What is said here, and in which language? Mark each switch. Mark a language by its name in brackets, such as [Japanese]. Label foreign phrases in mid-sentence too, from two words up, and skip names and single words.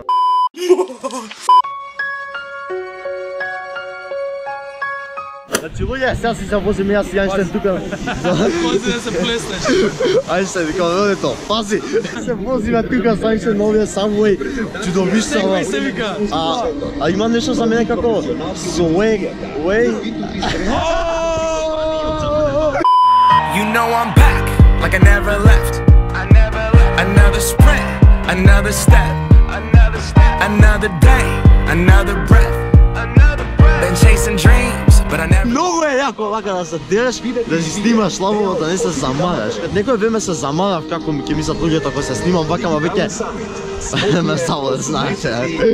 [Macedonian] Значи луѓе, сега си се возим јас и Ајнштајн тука. Пази да се плеснеш. Ајнштајн вика, одето, пази. Се возиме тука со Ајнштајн новиот Subway. Чудовишта. Сегвај се вика. А има нешто за мене како [English] swag, way. You know I'm back, like I never left. Another sprint, another step, another day, another breath. Been chasing dreams, but I never. [Macedonian] Многу е јако вака да се дереш, да си снимаш слабо, да не се замараш. Некој време се замарав како ќе мислат луѓето ако се снимам вака, ама веќе ме само да знаете.